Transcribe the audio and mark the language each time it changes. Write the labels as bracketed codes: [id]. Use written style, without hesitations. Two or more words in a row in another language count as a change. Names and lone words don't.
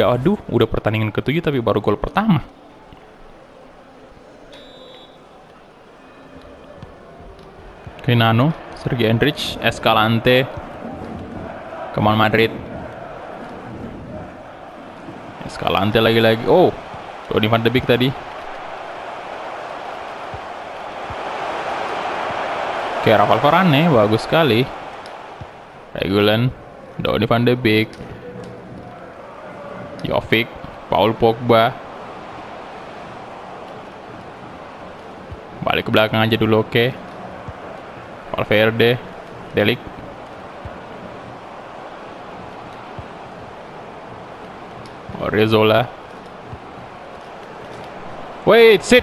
[id] Aduh, udah pertandingan ke-7 tapi baru gol pertama. Nano, Sergio Enrich, Escalante, Kemal Madrid, Escalante lagi-lagi. Oh, Donny van de Beek tadi. Oke, Rafael Varane, bagus sekali. Reguilon, Donny van de Beek, Jovic, Paul Pogba, ke belakang aja dulu, oke. Valverde, De Ligt. Oriozola. [en] Wait, sit.